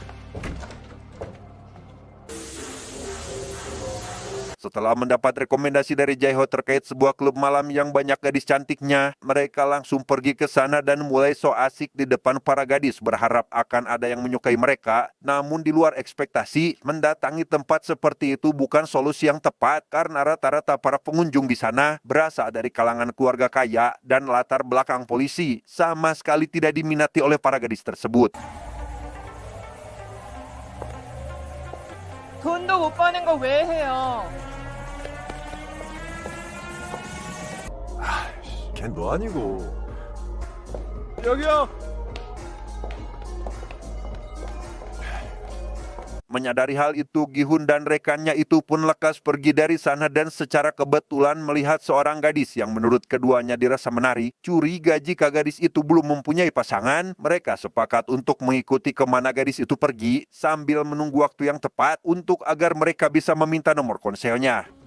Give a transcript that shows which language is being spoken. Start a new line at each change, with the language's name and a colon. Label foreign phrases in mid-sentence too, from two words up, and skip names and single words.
Indonesian: Setelah mendapat rekomendasi dari Jaeho terkait sebuah klub malam yang banyak gadis cantiknya, mereka langsung pergi ke sana dan mulai so asik di depan para gadis berharap akan ada yang menyukai mereka. Namun di luar ekspektasi, mendatangi tempat seperti itu bukan solusi yang tepat karena rata-rata para pengunjung di sana berasal dari kalangan keluarga kaya dan latar belakang polisi, sama sekali tidak diminati oleh para gadis tersebut.
Korean: 돈도 못 버는 거 왜 해요? 걘 너 아니고. 여기요.
Indonesian: Menyadari hal itu, Gi-hun dan rekannya itu pun lekas pergi dari sana dan secara kebetulan melihat seorang gadis yang menurut keduanya dirasa menarik. Curiga jika gadis itu belum mempunyai pasangan, mereka sepakat untuk mengikuti kemana gadis itu pergi sambil menunggu waktu yang tepat untuk agar mereka bisa meminta nomor ponselnya.